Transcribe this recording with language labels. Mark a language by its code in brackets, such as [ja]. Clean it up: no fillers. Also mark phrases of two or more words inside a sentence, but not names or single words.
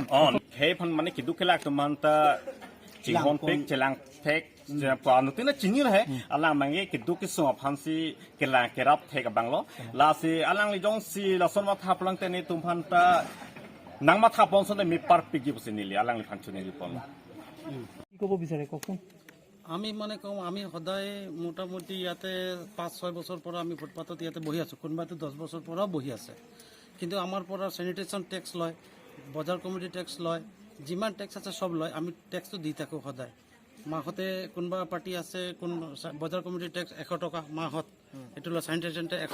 [mjw] on he phan mane kidu kelak tum manta chihon pek chelang thek je panu tina chini la he alang mangi kidu ki so phansi kelang kerap thek banglo la si alang li jong si la son ma tha plang te ni tum phan ta nang ma tha pon son mi par pigi busini li alang li phan chuni li pon [as] কি ক'ব বিচাৰে কওকচোন আমি মানে কওঁ আমি সদায় মোটামুটি ইয়াতে 5-6 বছৰ পৰা আমি ফুটপাথত ইয়াতে বহি আছোঁ কোনোবাইতো 10 বছৰ পৰাও বহি আছে কিন্তু আমাৰ পৰা [en] sanitation tax [as] লয় বজাৰ [en] committee tax [as] লয় যিমান টেক্স আছে সব লয় আমি টেক্সটো দি থাকোঁ সদায় মাহতে কোনোবা পাৰ্টি আছে কোন বজাৰ [en] committee tax [as] 100 টকা মাহত এইটো লয় [en] sanitation tax